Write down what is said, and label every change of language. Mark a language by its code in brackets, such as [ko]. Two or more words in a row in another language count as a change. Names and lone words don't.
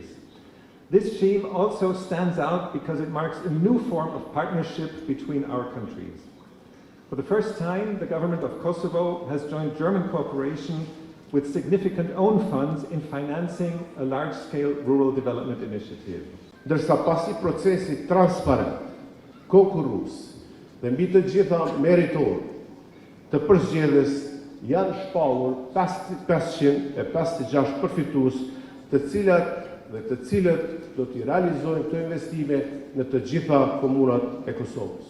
[en] This scheme also stands out because it marks a new form of partnership between our countries. For the first time, the government of Kosovo has joined German cooperation with significant own funds in financing a large-scale rural development initiative. [sq] Ndërsa pasi procesi transparent, konkurrues dhe mbi të gjitha meritor të përzgjedhjes janë shpallur 556 përfitues, të cilët do t'i realizojnë këto investime në të gjitha komunat e Kosovës.